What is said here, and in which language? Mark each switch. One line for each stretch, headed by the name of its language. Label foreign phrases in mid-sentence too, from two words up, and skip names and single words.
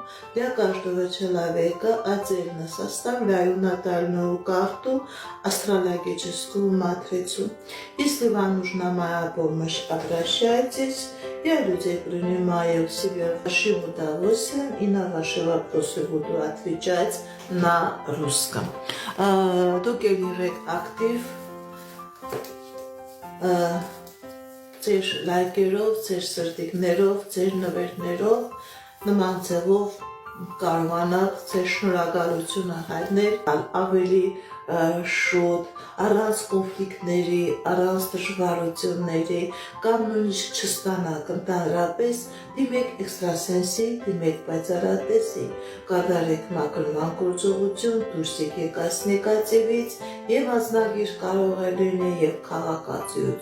Russian: Для каждого человека отдельно составляю натальную карту, астрологическую матрицу. Если вам нужна моя помощь, обращайтесь. Я людей принимаю к себе с большим удовольствием и на ваши вопросы буду отвечать на русском.
Armenian: Դուք եղեք ակտիվ ձեր լայքերով, ձեր սրտիկներով, ձեր նվերներով նման ձևով կարողանաք ձեր շնորհակալությունը հայտնել ավելի շուտ, առանց կոնֆլիկտների, առանց դժվարությունների կամ նույնիսկ չստանաք ընդհանրապես դիմեք էքստրասենսի, դիմեք պայծառատեսի, կատարեք մաքրման գործողություն, դուրս եկեք այս նեգատիվից եւ անձնագիր կարող է լինի եւ քաղաքացիություն